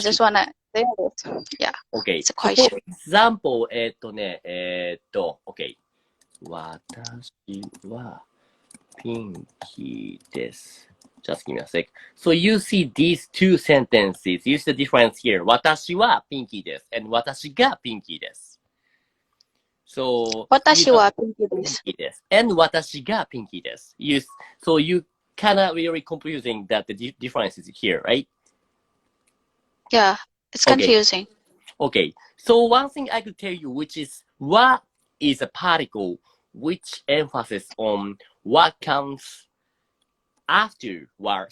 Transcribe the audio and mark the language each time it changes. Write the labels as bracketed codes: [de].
[en] just want to clear it. Yeah. Okay. It's a So for question. example, okay. [ja] 私はピンキーです。 [en] Just give me a sec. So you see these two sentences. You see the difference here. [ja] 私はピンキーです。 [en] And [ja] 私がピンキーです。 [en] So [ja] 私はピンキーです。 [en] And [ja] 私がピンキーです。 [en] So you kinda really confusing that the difference is here, right? Yeah, it's confusing. Okay. So one thing I could tell you, which is what is a particle which emphasis on what comes after what.